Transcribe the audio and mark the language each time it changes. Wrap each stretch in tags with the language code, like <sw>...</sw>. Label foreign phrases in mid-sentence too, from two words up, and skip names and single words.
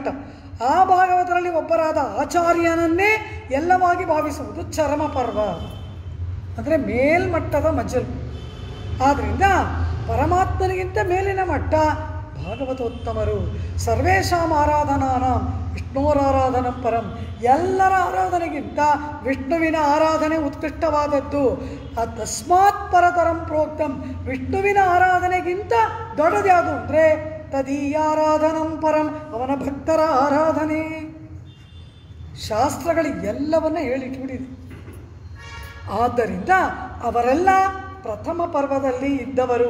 <kn>ಆ ಭಾಗವತರಲ್ಲಿ ಒಬ್ಬರಾದ ಆಚಾರ್ಯನನ್ನೇ ಎಲ್ಲವಾಗಿ ಭಾವಿಸುವುದು ಚರಮ ಪರ್ವ, ಅಂದರೆ ಮೇಲ್ಮಟ್ಟದ ಮಜಲು. ಆದ್ದರಿಂದ ಪರಮಾತ್ಮನಿಗಿಂತ ಮೇಲಿನ ಮಟ್ಟ ಭಾಗವತೋತ್ತಮರು.</kn> <sa>ಸರ್ವೇಷಾಂ ಆರಾಧನಾನಾಂ ವಿಷ್ಣೋರಾರಾಧನಂ ಪರಂ,</sa> <kn>ಎಲ್ಲರ ಆರಾಧನೆಗಿಂತ ವಿಷ್ಣುವಿನ ಆರಾಧನೆ ಉತ್ಕೃಷ್ಟವಾದದ್ದು.</kn> <sa>ತಸ್ಮಾತ್ ಪರತರಂ ಪ್ರೋಕ್ತಂ,</sa> <kn>ವಿಷ್ಣುವಿನ ಆರಾಧನೆಗಿಂತ ದೊಡ್ಡದ್ಯಾವುದು ಅಂದರೆ</kn> <sa>ತದೀಯಾರಾಧನಂ ಪರಂ,</sa> <kn>ಅವನ ಭಕ್ತರ ಆರಾಧನೆ. ಶಾಸ್ತ್ರಗಳಿಗೆಲ್ಲವನ್ನ ಹೇಳಿಟ್ಬಿಟ್ಟಿದೆ. ಆದ್ದರಿಂದ ಅವರೆಲ್ಲ ಪ್ರಥಮ ಪರ್ವದಲ್ಲಿ ಇದ್ದವರು.</kn>